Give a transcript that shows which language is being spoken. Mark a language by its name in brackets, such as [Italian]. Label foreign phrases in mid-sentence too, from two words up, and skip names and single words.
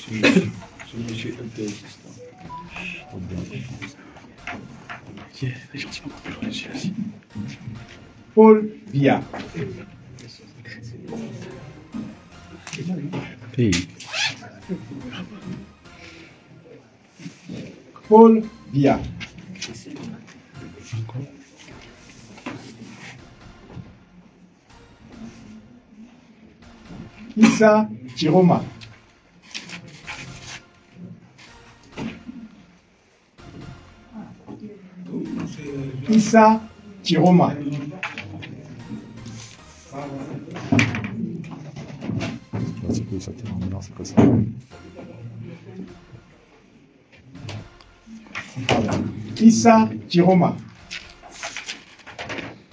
[French] Les gens sont pas plus ici. Paul Biya. Hey. Paul Biya. Issa Chiroma. Issa Chiroma. C'est que ça tient maintenant, c'est que ça. Issa Chiroma.